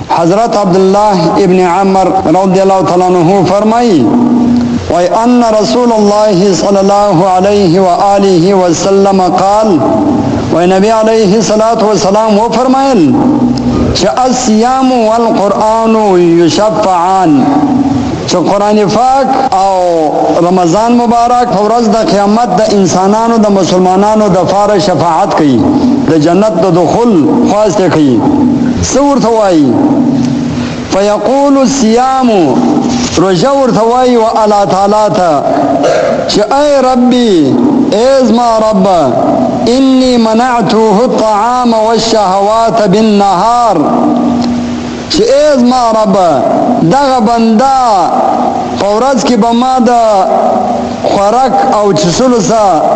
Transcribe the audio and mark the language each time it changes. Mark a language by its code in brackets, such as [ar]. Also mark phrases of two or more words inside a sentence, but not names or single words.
[ur] حضرت عبداللہ ابن عمر رضی اللہ تعالیٰ عنہ فرمائی [ar] وَأَنَّ رسول الله صلی اللہ علیہ وآلہ وسلم قال نبی علیہ الصلوۃ والسلام [ur] وہ فرمائل کہ [ar] الصیام والقرآن یشفعان [ps] چې قرآن پاک او رمضان مبارک په ورځ د قیامت د انسانانو د مسلمانانو د فار شفاعت کوي د جنت د دخول خواسته کوي څه ورته وایي [ar] فیقول الصیام [ps] روژه ورته وایي و الله تعالی ته چې [ar] ای ربي [ps] ای زما رب [ar] انی منعته الطعام والشهوات بالنهار [ps] چې ای زما رب دغه بنده په ورځ کې به ما د خوراک او چښلو څخه